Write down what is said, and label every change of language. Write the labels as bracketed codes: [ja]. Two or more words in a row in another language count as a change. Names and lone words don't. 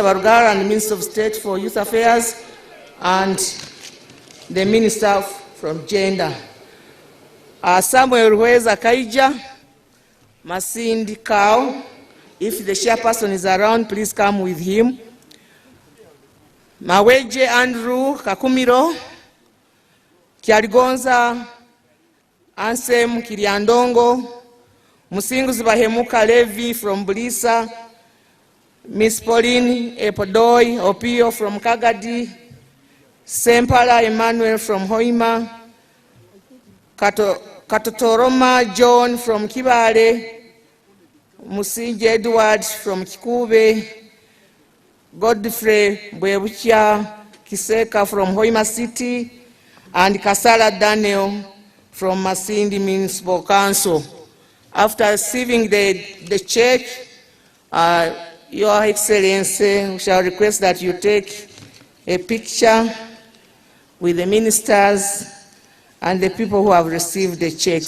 [en] Barugara, and the Minister of State for Youth Affairs, and the Minister from Gender. Samuel Ruweza Kaija, Masindi Kao. If the chairperson is around, please come with him. Maweje Andrew Kakumiro, Kyaligonza Ansem Kiliandongo, Musinguzi Bahemuka Levi from Bulisa, Miss Pauline Epodoi Opio from Kagadi, Sempala Emmanuel from Hoima, Katotoroma John from Kibale, Musinje Edward from Kikube, Godfrey Bwebucha Kiseka from Hoima City, and Kasala Daniel from Masindi Municipal Council. After receiving the check, Your Excellency, we shall request that you take a picture with the ministers and the people who have received the checks.